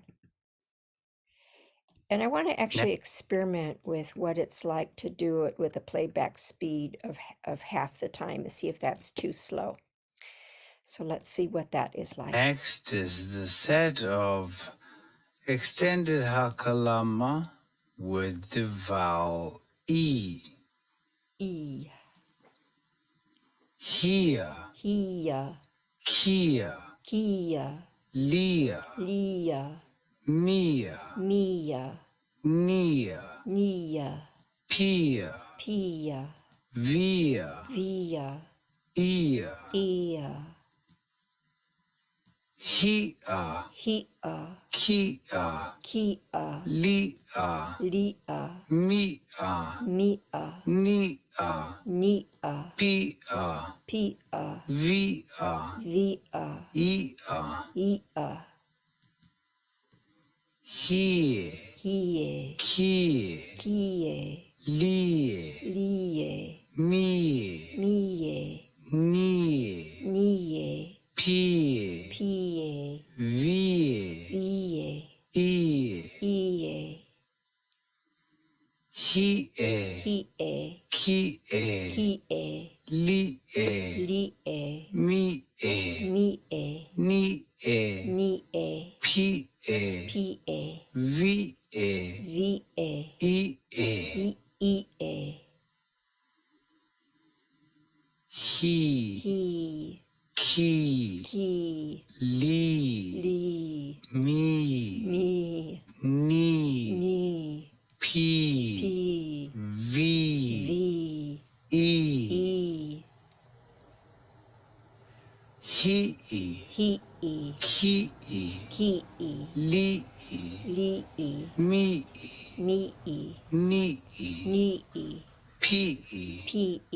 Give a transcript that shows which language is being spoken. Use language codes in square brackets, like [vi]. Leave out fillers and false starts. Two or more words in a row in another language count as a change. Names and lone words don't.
[en] And I want to actually experiment with what it's like to do it with a playback speed of half the time to see if that's too slow. So let's see what that is like. Next is the set of extended hakalama with the vowel E. [haw] E, Hia, hia, kia, kia, lia, lia, mia, mia, nia, nia, pia, pia, via, via, ia, ia, hia, hia, kia, kia, lia, lia, mia, mia, nia, nia, pia, pia, via, via, ia, ia, hie, hie, kie, kie, lie, lie, mie, mie, nie, nie, pie, pie, vie, vie, ie, ie, hie, hie, kie, kie, lie, lie, mie, mie, nie, nie, pie, pie, vie, vie, ie, ie, hi, hi, ki, ki, li, li, mi, mi, ni, ni, pi, pi, vi, vi, i, i, hi'i, hi'i, ki'i, ki'i, li'i, li'i, mi'i, mi'i, ni'i, ni'i, pi'i, pi'i,